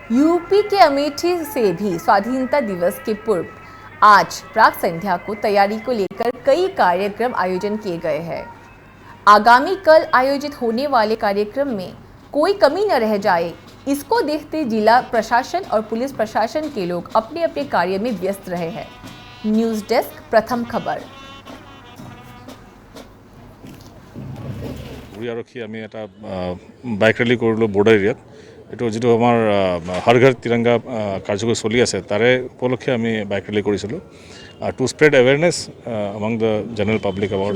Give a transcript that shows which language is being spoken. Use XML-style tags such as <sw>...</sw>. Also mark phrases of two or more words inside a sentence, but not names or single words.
<hi>यूपी के अमेठी से भी स्वाधीनता दिवस के पूर्व आज प्राक संध्या को तैयारी को लेकर कई कार्यक्रम आयोजन किए गए हैं। आगामी कल आयोजित होने वाले कार्यक्रम में कोई कमी न रह जाए, इसको देखते जिला प्रशासन और पुलिस प्रशासन के लोग अपने अपने कार्य में व्यस्त रहे हैं। न्यूज़ डेस्क, प्रथम खबर।</hi> <as>আৰক্ষী আমি এটা</as> <en>bike rally</en> <as>কৰিলোঁ</as> <en>border area.</en> <as>এইটো যিটো আমাৰ হৰ ঘৰ তিৰংগা কাৰ্যসূচী চলি আছে তাৰে উপলক্ষে আমি</as> <en>bike rally</en> <as>কৰিছিলোঁ</as> <en>to spread awareness among the general public about.</en>